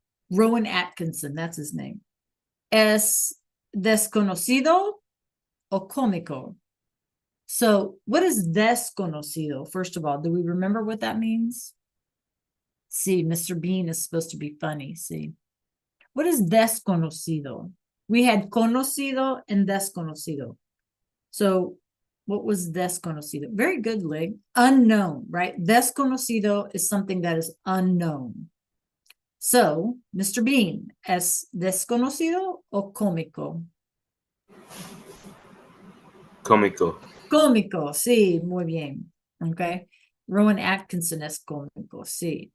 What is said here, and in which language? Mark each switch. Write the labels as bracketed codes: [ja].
[en] Rowan Atkinson, that's his name. [es] Es desconocido o cómico? [en] So, what is desconocido? First of all, do we remember what that means? See, Mr. Bean is supposed to be funny. See, what is desconocido? We had conocido and desconocido. So, what was desconocido? Very good, Lig. Unknown, right? Desconocido is something that is unknown. So, Mr. [es] Bean, ¿es desconocido o cómico? Cómico. Cómico, sí, muy bien. Okay. Rowan Atkinson es cómico, sí.